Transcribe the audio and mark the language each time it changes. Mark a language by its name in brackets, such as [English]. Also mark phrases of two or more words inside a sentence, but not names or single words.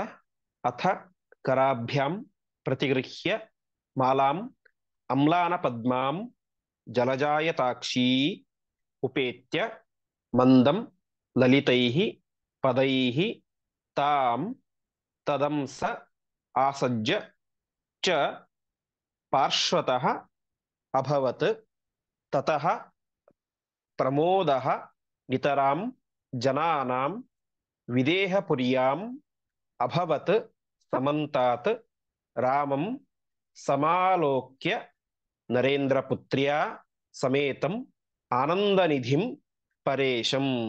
[Sanskrit] ಅಥ ಕರಾಭ್ಯಾಂ ಪ್ರತಿಗೃಹ್ಯ ಮಾಲಾಂ ಅಮ್ಲಾನ ಪದ್ಮಾಂ ಜಲಜಾಯತಾಕ್ಷೀ ಉಪೇತ್ಯ ಮಂದಂ ಲಲಿತೈಃ ಪದೈಃ ತಾಂ ತದಂಸ ಆಸಜ್ಯ ಚ ಪಾರ್ಶ್ವತಃ ಅಭವತ್. ತತಃ ಪ್ರಮೋದಃ ನಿತರಾಂ ಜನಾನಾಂ ವಿದೇಹಪುರ್ಯಾಂ ಅಭವತ್ ಸಮಂತಾತ್ ರಾಮಂ ಸಮಾಲೋಕ್ಯ ನರೇಂದ್ರಪುತ್ರ್ಯ ಸಮೇತಂ ಆನಂದನಿಧಿಂ ಪರೇಶಂ.